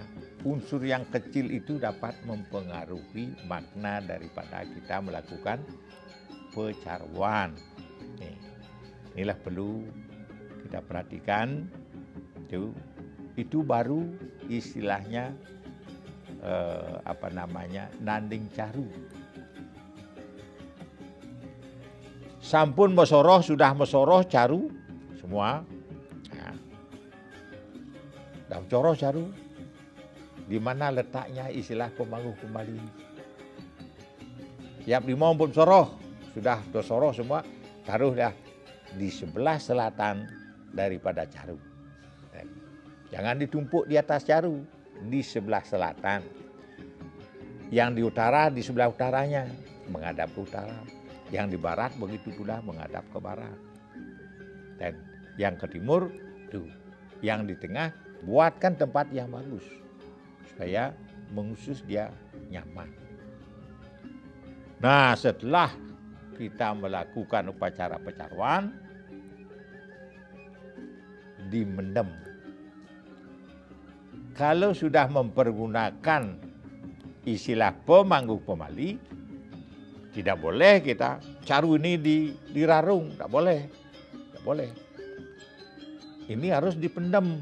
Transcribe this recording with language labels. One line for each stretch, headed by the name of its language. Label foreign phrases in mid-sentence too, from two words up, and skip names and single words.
Indonesian: Unsur yang kecil itu dapat mempengaruhi makna daripada kita melakukan pecaruan. Inilah perlu kita perhatikan. Itu baru istilahnya nanding caru.
Balinese: Sampun mesoroh,
Indonesian: sudah mesoroh caru semua. Nah, dah coroh caru. Di mana letaknya istilah pemangku kembali? Siap lima pun soroh, sudah soroh semua, taruh dah di sebelah selatan daripada caru. Jangan ditumpuk di atas caru, di sebelah selatan. Yang di utara di sebelah utaranya, menghadap ke utara. Yang di barat begitu pula menghadap ke barat. Dan yang ke timur tuh, yang di tengah buatkan tempat yang bagus supaya mengusus dia nyaman. Nah, setelah kita melakukan upacara pecaruan, dimendem. Kalau sudah mempergunakan istilah pemangku pemali, tidak boleh kita caru ini dirarung, tidak boleh. Tidak boleh. Ini harus dipendam.